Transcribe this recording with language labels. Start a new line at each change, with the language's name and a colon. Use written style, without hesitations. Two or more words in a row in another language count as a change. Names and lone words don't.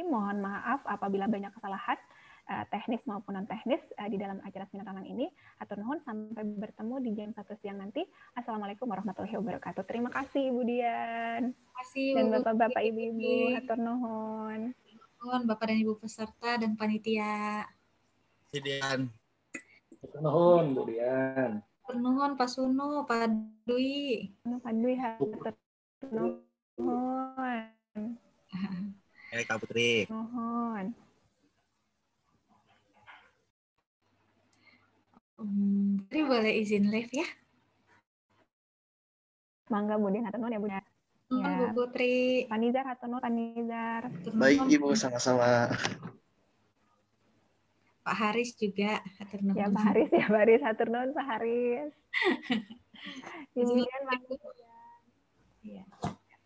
Indonesian: Mohon maaf apabila banyak kesalahan teknis maupun non teknis di dalam acara seminar online ini.
Sundanese: Atur nuhun,
Indonesian: sampai bertemu di jam 1 siang nanti.
Arabic: السلام عليكم ورحمة الله وبركاته.
Indonesian: Terima kasih Ibu Dian. Terima kasih dan bapak-bapak, ibu-ibu.
Sundanese: Atur nuhun.
Indonesian: Bapak dan Ibu peserta dan panitia. Dian.
Sundanese: Atur nuhun Bu Dian. Atur nuhun Pak Sunu, Pak Dwi. Pak Dwi, atur nuhun.
Indonesian: Kak Putri. Nuhun. Putri boleh izin live ya?
Sundanese: Mangga Bu Dian, atur nuhun ya Bu Dian.
Indonesian: Ya. Bu Putri.
Sundanese: Pak Nizar, atur nuhun Pak Nizar.
Indonesian: Baik Ibu, sama-sama. Pak Haris juga,
Sundanese: atur nuhun. Ya Pak Haris, atur nuhun Pak Haris.
Indonesian: Ibu Dian, mangga. Ya.